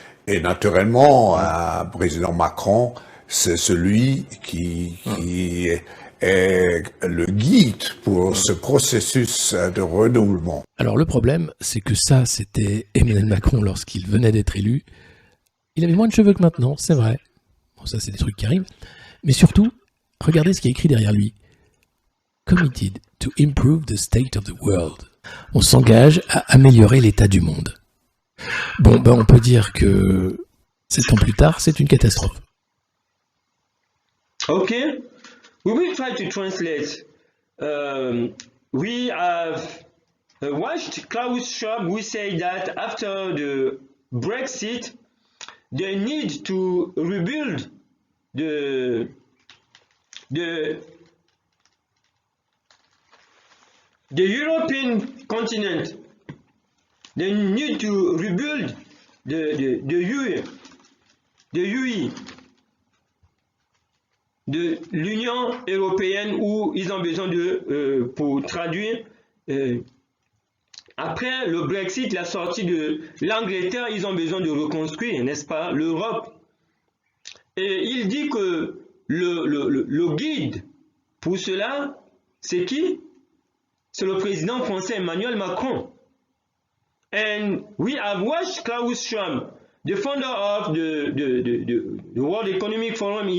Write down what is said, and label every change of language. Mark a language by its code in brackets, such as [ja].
[fr] Et naturellement, un président Macron, c'est celui qui est le guide pour ce processus de renouveau. Alors le problème, c'est que ça, c'était Emmanuel Macron lorsqu'il venait d'être élu. Il avait moins de cheveux que maintenant, c'est vrai. Bon, ça, c'est des trucs qui arrivent. Mais surtout, regardez ce qu'il y a écrit derrière lui. [en] Committed to improve the state of the world. [fr] On s'engage à améliorer l'état du monde. Bon, ben on peut dire que 7 ans plus tard, c'est une catastrophe. [en] Ok, we will try to translate. We have watched Klaus Schwab who say that after the Brexit, they need to rebuild the European continent. They need to rebuild the UE, [fr] de l'Union européenne, où ils ont besoin de, pour traduire, après le Brexit, la sortie de l'Angleterre, ils ont besoin de reconstruire, n'est-ce pas, l'Europe. Et il dit que le guide pour cela, c'est qui? C'est le président français Emmanuel Macron. [en] And we have watched Klaus Schwab, the founder of the World Economic Forum.